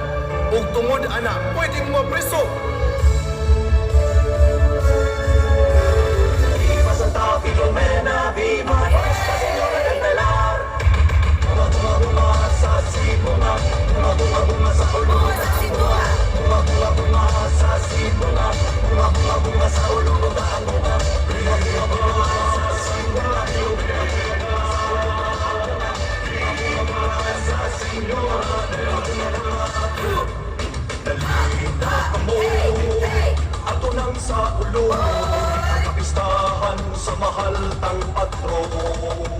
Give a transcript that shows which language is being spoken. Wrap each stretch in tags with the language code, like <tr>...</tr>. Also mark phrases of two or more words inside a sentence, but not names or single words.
<ceb>Ug tungod ana, pwede mo preso.</ceb> <es>Viva Santa Filomena, viva Nuestra Señora del Pilar.</es> <ceb>Bunga sa sibunga, bunga sa ulong sa sibunga. Bunga sa sibunga, bunga sa ulong sa bunga. Bunga sa sibunga, dalita ka mo ato nang sa ulo kapistahan sa mahal tang patron.</ceb>